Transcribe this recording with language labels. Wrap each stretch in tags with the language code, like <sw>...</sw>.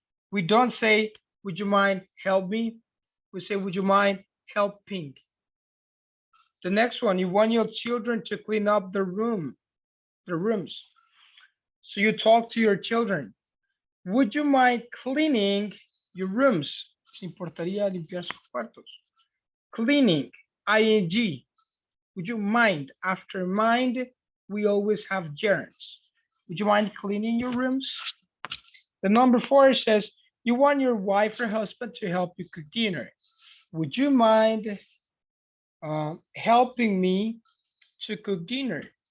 <en>We don't say, would you mind help me? We say, would you mind helping? The next one, you want your children to clean up the rooms. So you talk to your children. Would you mind cleaning your rooms?</en> <es>¿Se importaría limpiar sus cuartos?</es> <en>Cleaning, ing. Would you mind? After mind, we always have gerunds. Would you mind cleaning your rooms? The number 4 says, you want your wife or husband to help you cook dinner. Would you mind helping me to cook dinner?</en>